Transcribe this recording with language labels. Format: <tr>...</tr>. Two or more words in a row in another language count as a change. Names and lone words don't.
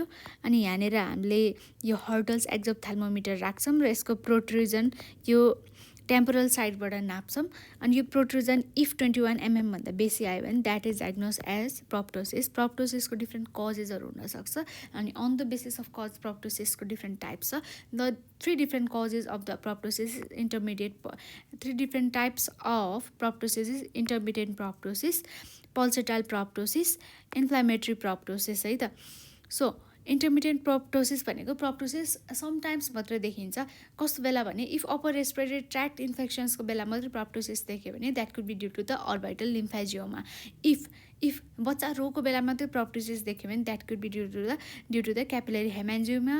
<ne>अनि यहाँनिर हामीले यो हर्टल्स एक्जोप्थ्याल्मोमिटर राख्छौँ र यसको प्रोट्रुजन यो</ne> <en>temporal sideबाट</en> <ne>नाप्छौँ. अनि यो प्रोट्रुजन इफ 21 mm भन्दा बेसी आयो भने</ne> <en>that is diagnose as proptosis.</en> <ne>प्रोप्टोसिसको</ne> <en>different causesहरू</en> <ne>हुनसक्छ. अनि</ne> <en>on the basis of cause</en> <ne>प्रोप्टोसिसको</ne> <en>different types</en> <ne>छ.</ne> <en>द 3 different causes of the proptosis is intermediate. 3 different types of proptosis is intermittent proptosis, pulsatile proptosis, inflammatory proptosis</en> <ne>है त.</ne> <en>so intermediate proptosis भनेको proptosis sometimes</en> <ne>मात्रै देखिन्छ. कस्तो बेला भने</ne> <en>if upper respiratory tract infectionsको</en> <ne>बेला मात्रै</ne> <en>प्रोप्टोसिस</en> <ne>देख्यो भने</ne> <en>that could be due to the orbital lymphangioma. इफ</en> <ne>बच्चा रोगको बेला मात्रै</ne> <en>प्रोप्टोसिस</en> <ne>देख्यो भने</ne> <en>that could be due to the capillary hemangioma.</en>